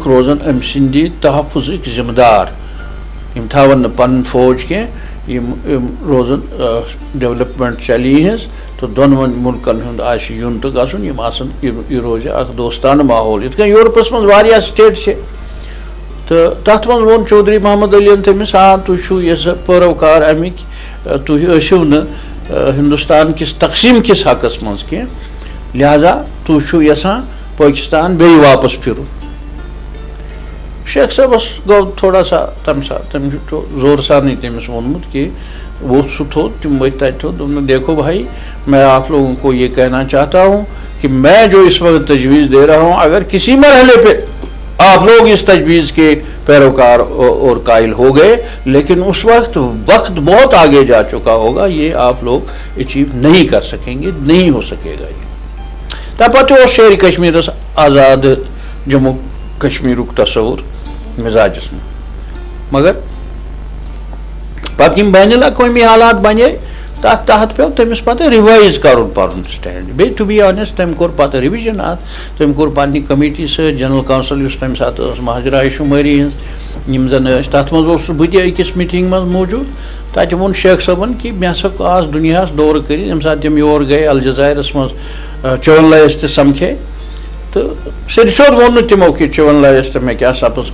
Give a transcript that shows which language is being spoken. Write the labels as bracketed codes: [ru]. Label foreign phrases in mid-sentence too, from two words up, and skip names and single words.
[ks] روزن أمۍ سٕنٛدِ تحفظٕکۍ ذِمہٕ دار یِم تھاون نہٕ پنُن فوج کینٛہہ یِم روزن ڈیولپمنٹ چلہِ یِہٕنٛز تو دونوَن ملکن ہُنٛد آسہِ یُن تہٕ گژھُن یِم آسن یہِ روزِ اکھ دوستانہٕ ماحول یِتھ کٔنۍ یوٗرپس منٛز واریاہ سٹیٹ چھِ تہٕ تتھ منٛز ووٚن چودھری محمد علیَن تٔمِس تُہۍ چھِو یہِ پٲروکار اَمِکۍ تُہۍ ٲسِو نہٕ ہندوستان کِس تقسیٖم کِس حقس منٛز کینٛہہ لہذا تُہۍ چھِو یژھان پٲکِستان بیٚیہِ واپس پھِرُن شیخ صٲبس گوٚو [ur] تھوڑا سا [ks] تمہِ ساتہٕ تٔمۍ چھُ زور سانٕے تٔمِس ووٚنمُت کہ وہ سُہ تھوٚد تِم ؤتھۍ تتہِ تھوٚد دوٚپُن [ur] دیکھو بھائی میں آپ لوگوں کو یہ کہنا چاہتا ہوں کہ میں جو اس وقت تجویز دے رہا ہوں اگر کسی مرحلے پہ آپ لوگ اس تجویز کے پیروکار اور قائل ہو گئے لیکن اس وقت بہت آگے جا چکا ہوگا یہ آپ لوگ اچیو نہیں کر سکیں گے نہیں ہو سکے گا یہ [ks] تمہِ پتہٕ اوس شیرِ کشمیٖرس آزاد جموں کشمیٖرُک تصوُر مزاجس منٛز مگر پتہٕ یِم بین الاقوٲمی حالات بنے تتھ تحت پیٚو تٔمِس پتہٕ رِوایز کرُن پنُن سٹینڈ بیٚیہِ [en] to be honest [ks] تٔمۍ کوٚر پتہٕ رِوِجن اتھ تٔمۍ کوٚر پننہِ کمیٹی سۭتۍ [en] general council [ks] یُس تمہِ ساتہٕ ٲس مہاجراے شُمٲری ہٕنٛز یِم زن ٲسۍ تتھ منٛز اوسُس بہٕ تہِ أکِس میٖٹنٛگ منٛز موٗجوٗد تتہِ ووٚن شیخ صٲبن کہ مےٚ ہسا آس دُنیاہس دورٕ کٔرِتھ ییٚمہِ ساتہٕ تِم یور گٔے الجزایرس منٛز چوَن تہِ سمکھے تہٕ سیٚدِ سیوٚد ووٚن نہٕ تِمو کہ چوَن تہٕ مےٚ کیٛاہ سپٕز